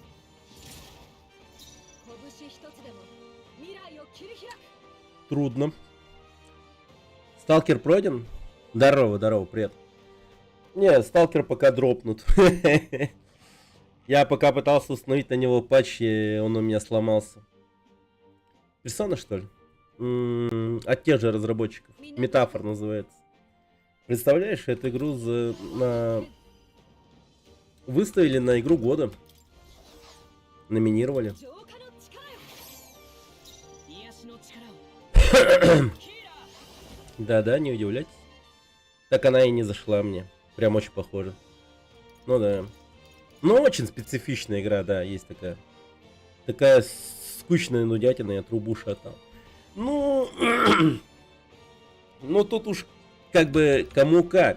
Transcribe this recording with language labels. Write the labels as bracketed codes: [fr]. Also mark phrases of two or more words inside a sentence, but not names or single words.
[ja] 拳一つでも未来を切り開く [ru] Трудно. Сталкер пройден? Здорово, здорово, привет. Не, сталкер пока дропнут. Я пока пытался установить на него патч, и он у меня сломался. Персона, что ли? От тех же разработчиков. Метафор называется. Представляешь, эту игру выставили на игру года. Номинировали. [ja] 浄化の力よ癒しの力を [ru] Да-да, не удивляйтесь. Так она и не зашла мне. Прям очень похоже. Ну да. Ну, очень специфичная игра, да, есть такая. Такая скучная нудятина, я трубу шатал. Ну... ну, тут уж как бы кому как.